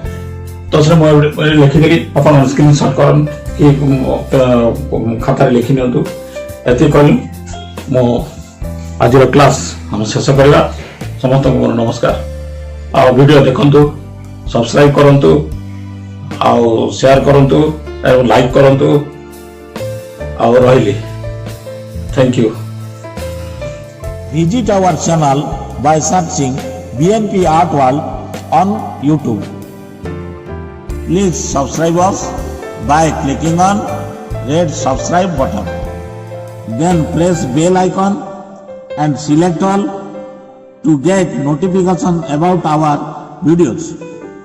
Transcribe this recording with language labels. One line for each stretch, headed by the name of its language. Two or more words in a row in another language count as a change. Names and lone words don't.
Odia: ତୋ ସେ ମୁଁ ଲେଖି ଦେଲି ଅପଣ ସ୍କ୍ରିନସଟ କରନ୍ତୁ କି ଖାତା ରେ ଲେଖି ନିଅନ୍ତୁ ଏତିକି ରେ ମୋ ଆଜି କ୍ଲାସ ଆମେ ଶେଷ କରିବା ସମସ୍ତଙ୍କୁ ନମସ୍କାର ଆ ଭିଡିଓ ଦେଖନ୍ତୁ ସବସ୍କ୍ରାଇବ କରନ୍ତୁ ଆ ସେୟାର କରନ୍ତୁ ଆଉ ଲାଇକ କରନ୍ତୁ ଆ ରହିଲି
English: thank you Visit our channel by searching BNP Art World on YouTube. Please subscribe us by clicking on red subscribe button. Then press bell icon and select all to get notification about our videos.